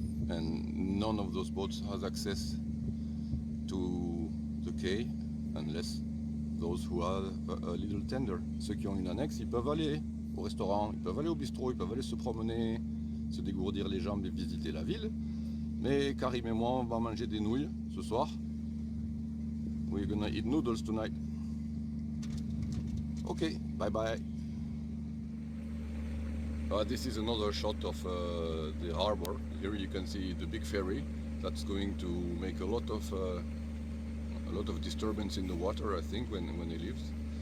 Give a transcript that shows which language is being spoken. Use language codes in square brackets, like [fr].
[en] And none of those boats has access to the quay unless those who have a little tender. [fr] Ceux qui ont une annexe, ils peuvent aller au restaurant, ils peuvent aller au bistrot, ils peuvent aller se promener, se dégourdir les jambes et visiter la ville. Mais Karim et moi, on va manger des nouilles ce soir. [en] We're gonna eat noodles tonight. Okay, bye bye. This is another shot of the harbor. Here you can see the big ferry that's going to make a lot of disturbance in the water, I think, when it leaves.